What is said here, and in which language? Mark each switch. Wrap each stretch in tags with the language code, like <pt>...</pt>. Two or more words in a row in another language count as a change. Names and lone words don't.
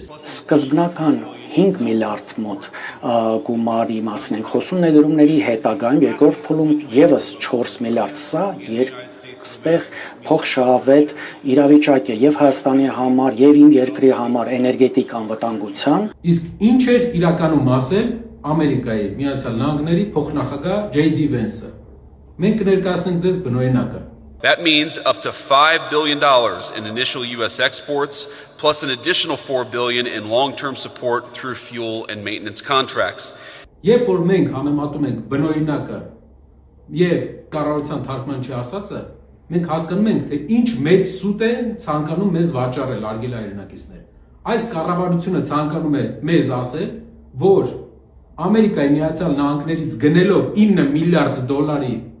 <hy>Սկզբնական 5 միլիարդ մոտ գումարի մասին ենք խոսում ներդրումների հետագայում, երկրորդ փուլում եւս 4 միլիարդ, սա այստեղ փոխշահավետ իրավիճակ է եւ Հայաստանի համար եւ իմ երկրի համար էներգետիկ անվտանգության։ Իսկ ինչ էր իրականում ասել Ամերիկայի Միացյալ Նահանգների փոխնախագահ J.D. Vance-ը։ Մենք կներկայացնենք ձեզ բնօրինակը։</hy> <en>That means up to $5 billion in initial U.S. exports, plus an additional $4 billion in long-term support through fuel and maintenance contracts.</en> <hy>Երբ որ մենք համեմատում ենք բնօրինակը եւ կառավարության թարգմանչի ասածը, մենք հասկանում ենք, թե ինչ մեծ սուտ են ցանկանում մեզ վաճառել արգելի հայրենակիցներ։ Այս կառավարությունը ցանկանում է մեզ ասել, որ Ամերիկայի Միացյալ Նահանգներից գնելով 9 միլիարդ դոլարի</hy>